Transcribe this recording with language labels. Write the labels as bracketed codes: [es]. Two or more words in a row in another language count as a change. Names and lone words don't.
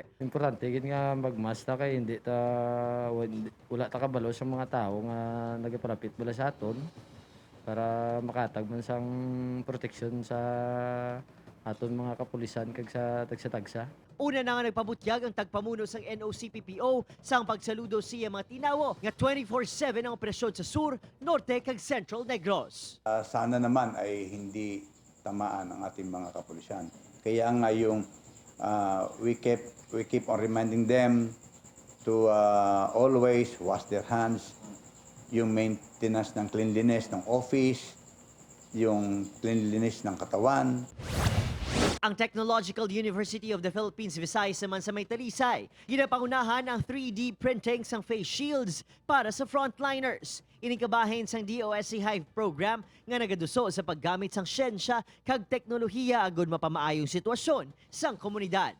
[hil] Importante gid nga magmask ta kay hindi ta wala ta kabalo sa mga tao nga nagaparapit bala sa aton para makatag man sang proteksyon sa aton mga kapulisan kag sa tagsa-tagsa. Una na nga nagpabutyag ang tagpamuno sang NOCPPO sang pagsaludo siya mga tinawo nga 24/7 ang operasyon sa Sur, Norte kag Central Negros. [tl] Sana naman ay hindi tamaan ang ating mga kapulisan. Kaya nga yung [en] we keep on reminding them to always wash their hands, [tl] yung maintenance ng cleanliness ng office, yung cleanliness ng katawan. [hil] Ang Technological University of the Philippines Visayas naman sa may Talisay, ginapangunahan ang [en] 3D printing [hil] sang [en] face shields [hil] para sa frontliners. Inikabahin sang DOSC Hive program nga nagaduso sa paggamit sang siyensya kag teknolohiya agud mapamaayong sitwasyon sang komunidad.